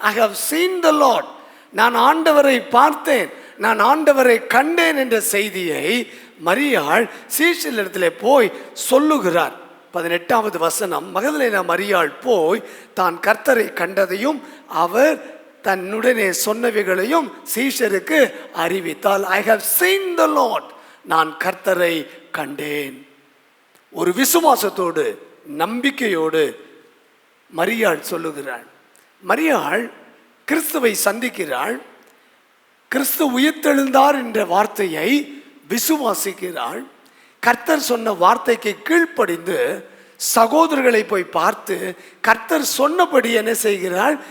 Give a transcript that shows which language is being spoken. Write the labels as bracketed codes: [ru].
[en] I have seen the Lord, [ta] நான் ஆண்டவரை பார்த்தேன், நான் ஆண்டவரை கண்டேன் என்ற செய்தியை மரியாள் சீஷரிடத்திலே போய் சொல்லுகிறார். 18வது வசனம், மகதலேனா மரியாள் போய் தான் கர்த்தரை கண்டதையும் அவர் தன்னுடனே சொன்னவைகளையும் சீஷருக்கு அறிவித்தால். [en] I have seen the Lord, [ta] நான் கர்த்தரை கண்டேன். ஒரு விசுவாசத்தோடு நம்பிக்கையோடு மரியாள் சொல்லுகிறாள். மரியாள் கிறிஸ்துவை சந்திக்கிறாள். கிறிஸ்து உயிர்த்தெழுந்தார் என்ற வார்த்தையை விசுவாசிக்கிறாள். கர்த்தர் சொன்ன வார்த்தைக்கு கீழ்ப்படிந்து சகோதரர்களை போய் பார்த்து கர்த்தர் சொன்னபடி என்ன செய்கிறாள்?